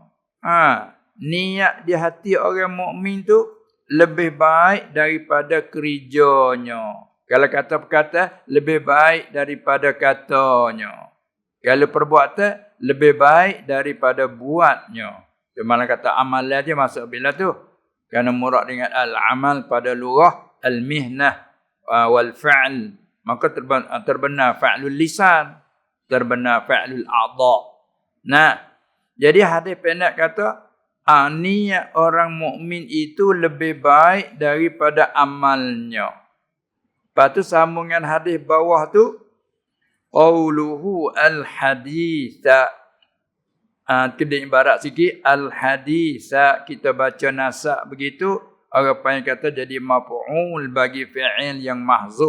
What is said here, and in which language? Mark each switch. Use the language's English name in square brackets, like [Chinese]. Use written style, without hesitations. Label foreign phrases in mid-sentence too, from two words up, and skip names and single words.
[Malay] Niat di hati orang mukmin tu lebih baik daripada kerjanya. Kalau kata-kata, lebih baik daripada katanya. Kalau perbuatan, lebih baik daripada buatnya. Mana kata amalan dia masuk bila tu? Kerana murad dengan al-amal pada lurah, [Arabic] المهنة والفعل. [Malay] Maka terbenar [Arabic] فعل اللسان, [Malay] terbenar [Arabic] فعل الأعضاء. [Malay] Jadi hadis pendek kata, niat orang mukmin itu lebih baik daripada amalnya. Lepas tu sambungan hadis bawah tu, [Arabic] قوله الحديث. [Malay] Kena ibarat sikit, al-haditha, kita baca nasab begitu, orang panggil kata jadi maf'ul bagi fi'il yang mahzuf.